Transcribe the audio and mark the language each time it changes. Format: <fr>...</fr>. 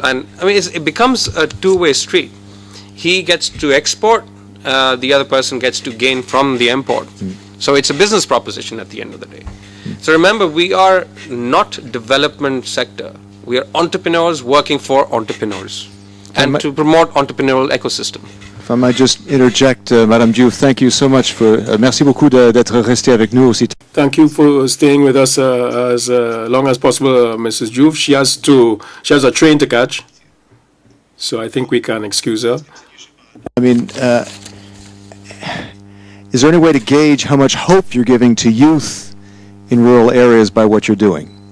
<en>And I mean, it becomes a two-way street. He gets to export, the other person gets to gain from the import. So it's a business proposition at the end of the day. So remember, we are not development sector. We are entrepreneurs working for entrepreneurs, and to promote entrepreneurial ecosystem. If I might just interject, Madame Diouf, thank you so much for,</en> <fr>merci beaucoup d'être resté avec nous aussi.</fr> <en>Thank you for staying with us as long as possible, Mrs. Diouf. She has a train to catch, so I think we can excuse her. I mean, is there any way to gauge how much hope you're giving to youth in rural areas by what you're doing?</en>